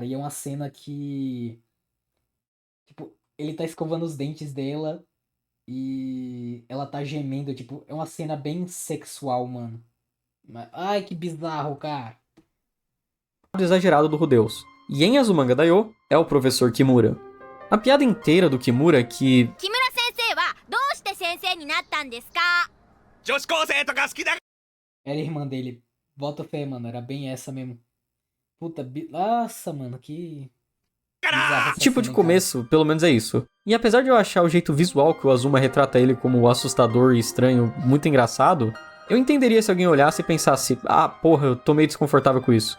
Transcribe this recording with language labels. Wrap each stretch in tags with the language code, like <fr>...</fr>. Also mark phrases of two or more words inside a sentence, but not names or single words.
<pt>E é uma cena que, tipo, ele tá escovando os dentes dela e ela tá gemendo, tipo, é uma cena bem sexual, mano. Ai, que bizarro, cara. Exagerado do Rudeus. E em Azumanga Daioh é o professor Kimura. A piada inteira do Kimura é que</pt> <ja>木村先生はどうして先生になったんですか？女子高生とか好きだ</ja> <pt>Era a irmã dele. Bota fé, mano. Era bem essa mesmo. Puta, nossa, mano, que bizarra essa tipo de cena, começo, pelo menos é isso. E apesar de eu achar o jeito visual que o Azuma retrata ele como assustador e estranho muito engraçado, eu entenderia se alguém olhasse e pensasse, ah, porra, eu tô meio desconfortável com isso.</pt>